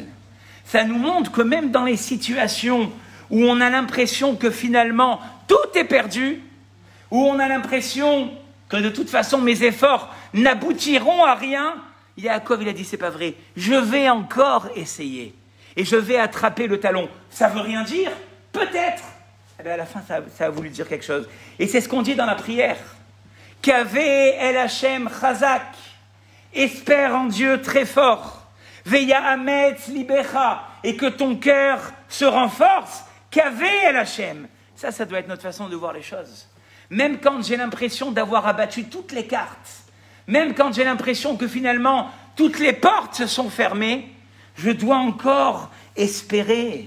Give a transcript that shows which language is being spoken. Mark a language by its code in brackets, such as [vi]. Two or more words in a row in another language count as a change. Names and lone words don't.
[fr] Ça nous montre que même dans les situations où on a l'impression que finalement tout est perdu, où on a l'impression que de toute façon mes efforts n'aboutiront à rien, Yaakov il a dit c'est pas vrai, je vais encore essayer et je vais attraper le talon. Ça veut rien dire? Peut-être. Eh bien, à la fin ça a voulu dire quelque chose. Et c'est ce qu'on dit dans la prière. [he] קוה אל השם חזק, [fr] espère en Dieu très fort. [he] ויאמץ לבך, [fr] et que ton cœur se renforce. [he] קוה אל השם. [fr] Ça doit être notre façon de voir les choses. Même quand j'ai l'impression d'avoir abattu toutes les cartes, même quand j'ai l'impression que finalement toutes les portes se sont fermées, je dois encore espérer.